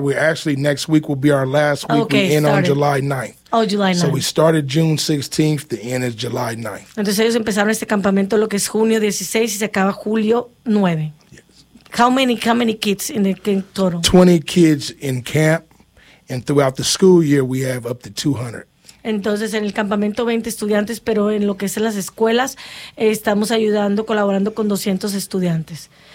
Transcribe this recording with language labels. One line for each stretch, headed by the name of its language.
English: We actually, next week will be our last week. Okay, we end on July 9th. Oh, July 9th. So we started June 16th. The end is July 9th.
Spanish: Entonces ellos empezaron este campamento lo que es junio 16 y se acaba julio 9.
English: Yes. How many kids in the camp total? 20 kids in camp. And throughout the school year, we have up to 200.
Spanish: Entonces en el campamento 20 estudiantes, pero en lo que es en las escuelas, estamos ayudando, colaborando con 200 estudiantes.